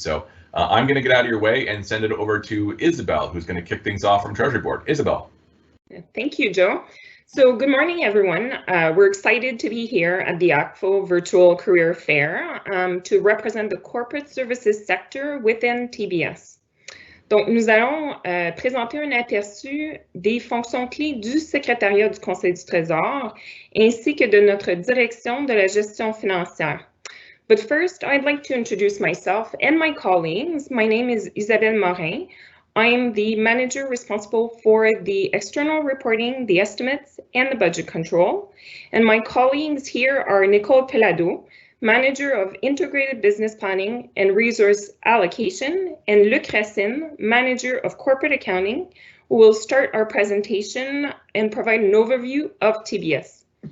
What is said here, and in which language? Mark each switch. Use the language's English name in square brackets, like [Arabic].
[English] So I'm going to get out of your way and send it over to Isabel, who's going to kick things off from Treasury Board. Isabel. Thank you, Joe. So good morning, everyone. We're excited to be here at the ACFO Virtual Career Fair to represent the corporate services sector within TBS. [French] Donc, nous allons présenter un aperçu des fonctions clés du Secrétariat du Conseil du Trésor, ainsi que de notre direction de la gestion financière. [English] But first, I'd like to introduce myself and my colleagues. My name is Isabelle Morin. I'm the manager responsible for the external reporting, the estimates, and the budget control. And my colleagues here are Nicole Pelado, Manager of Integrated Business Planning and Resource Allocation, and Luc Racine, Manager of Corporate Accounting, who will start our presentation and provide an overview of TBS.